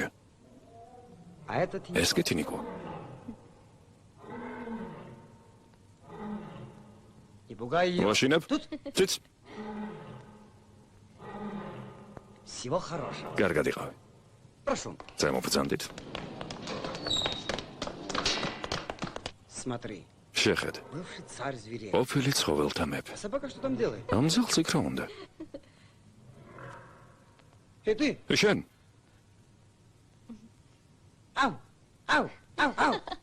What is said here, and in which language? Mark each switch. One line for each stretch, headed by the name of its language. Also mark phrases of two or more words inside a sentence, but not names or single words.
Georgian: ეს კი თინიკო. მაშინებ? ციც.
Russian: Всего хорошего.
Georgian: კარგად იყავი.
Russian: Прошу.
Georgian: წამოფძანდით.
Russian: Смотри.
Georgian: შეხედე.
Russian: Бывший царь зверей.
Georgian: ყოფილი ცხოველთა მეფე.
Russian: Собака что там делает?
Georgian: ამ ძილს იქ რა უნდა?
Russian: Эй, ты!
Georgian: შენ? Ау! Ау! Ау! Ау!